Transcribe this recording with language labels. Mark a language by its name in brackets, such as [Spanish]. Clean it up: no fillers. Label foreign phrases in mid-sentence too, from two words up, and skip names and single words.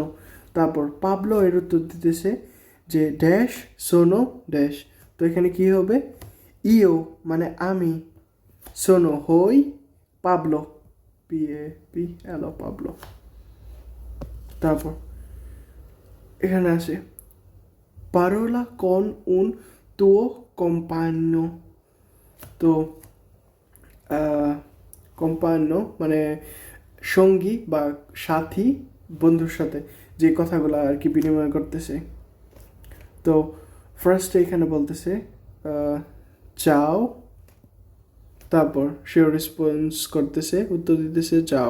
[Bangla] তারপর পাবলো এর উত্তর দিতেছে যে ড্যাশ সোনো ড্যাশ। তো এখানে কি হবে, ইও মানে আমি, সোনো হই পাবলো, PABLO পাবলো। তারপর এখানে আসে [Italian] parola con un tuo compagno। [Bangla] তো কম্পান্য মানে সঙ্গী বা সাথী, বন্ধুর সাথে যে কথাগুলো আর কি বিনিময় করতেছে। তো ফার্স্টে এখানে বলতেছে যাও, তারপর সে রেসপন্স করতেছে, উত্তর দিতেছে যাও।